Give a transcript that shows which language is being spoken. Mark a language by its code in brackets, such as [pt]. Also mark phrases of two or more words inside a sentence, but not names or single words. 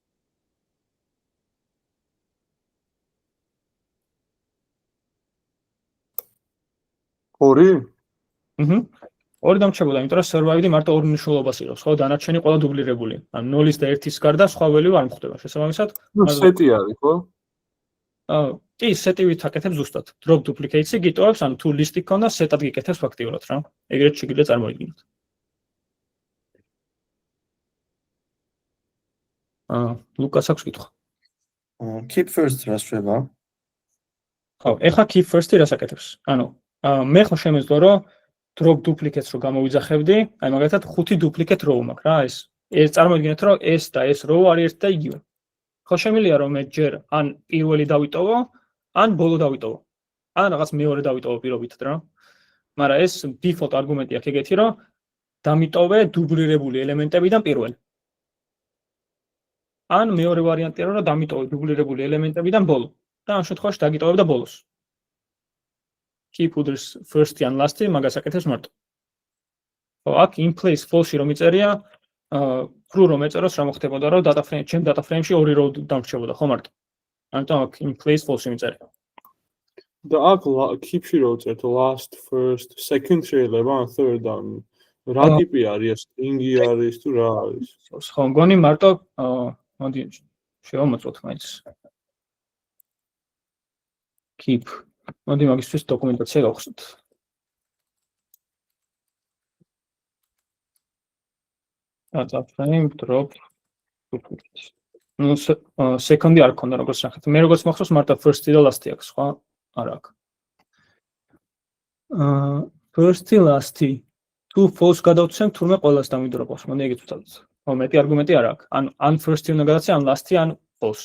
[ka] ორი? ორი დამრჩებოდა, იმიტომ რომ survived მარტო ორ მნიშვნელობას იღებს, ხო? დანარჩენი ყველა დუბლირებული. ან 0-ის და 1-ის გარდა სხვა value არ მოხდება. შესაბამისად, სეტი არის, ხო? კი, set-ივით აკეთებს ზუსტად. [en] Drop duplicates- [ka] ი გიტოვებს, ან თუ list-ი გქონდა, set-ად გიკეთებს ფაქტიურად რა. ეგრეთ შეგიძლიათ წარმოიდგინოთ. ლუკას აქვს კითხვა. [en] keep first [ka] რას შვება? ხო, ეხლა [en] keep first- [ka] ი რას აკეთებს? ანუ მე ხო შემეძლო რომ [en] drop duplicates [ka] რო გამოვიძახებდი, აი მაგალითად 5 [en] duplicate row [ka] მაქვს რა, ეს წარმოიდგინეთ რომ ეს და ეს row არის ერთი და იგივე. ხო შემიძლია რომ მე ჯერ ან პირველი დავიტოვო, ან ბოლო დავიტოვო. ან რაღაც მეორე დავიტოვო პირობითად რა. მაგრამ ეს default არგუმენტი აქვს ეგეთი რომ დამიტოვე დუბლირებული ელემენტებიდან პირველი. ან მეორე ვარიანტია რომ დამიტოვე დუბლირებული ელემენტებიდან ბოლო. და ამ შემთხვევაში დაგიტოვებ და ბოლოს. [en] keep others first- [ka] ი ან last-ი მაგას აკეთებს მარტო. ხო, აქ [en] in place false- [ka] ი რომ იწერია, true რომ ეწეროს რა მოხდებოდა რომ ჩემ [en] data frame- [ka] ში ორი row დამრჩებოდა, ხო მარტო. ამიტომ აქ [en] in place false- [ka] ი მიწერია. და აქ keep-ში რო წერთ [en] last, first, second [ka] შეიძლება ან third ან რა ტიპი არის, string-ი არის თუ რა არის? ხო, მგონი მარტო მოდი შევამოწმოთ მაინც. keep. მოდი მაგისთვის დოკუმენტაცია გავხსნათ. [en] data frame drop duplicates. [ka] ნუ second-ი არ ქონდა როგორც ნახეთ. მე როგორც მახსოვს მარტო first-ი და last-ი აქვს, სხვა არ აქვს. first-ი, last-ი თუ false გადავცემ, თურმე ყველას დამიდროპოს. მოდი ეგეც ვთვალოთ. ხო, მეტი არგუმენტი არ აქვს. ან first-ი უნდა გადავცე, ან last-ი, ან false.